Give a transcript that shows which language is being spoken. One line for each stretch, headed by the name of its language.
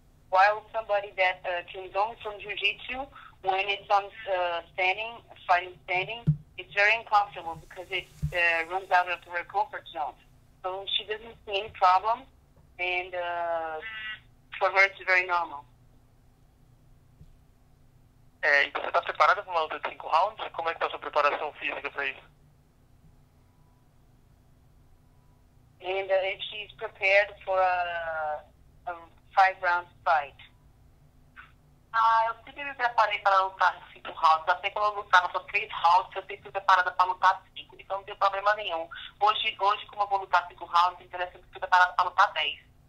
English: While somebody that comes only from jiu-jitsu, when it's on standing, fighting standing, it's very uncomfortable because it runs out of her comfort zone. So she doesn't see any problem, and for her it's very normal.
Portuguese: E você está preparada para uma luta de 5 rounds? Como é que está a sua preparação física para isso?
English: And if she's prepared for a 5-round fight.
Portuguese: Eu sempre me preparei para lutar 5 rounds. Até quando eu lutava só 3 rounds, eu sempre fui preparada para lutar 5. Então não tem problema nenhum. Hoje como eu vou lutar 5 rounds, interessa que eu fui preparada para lutar 10.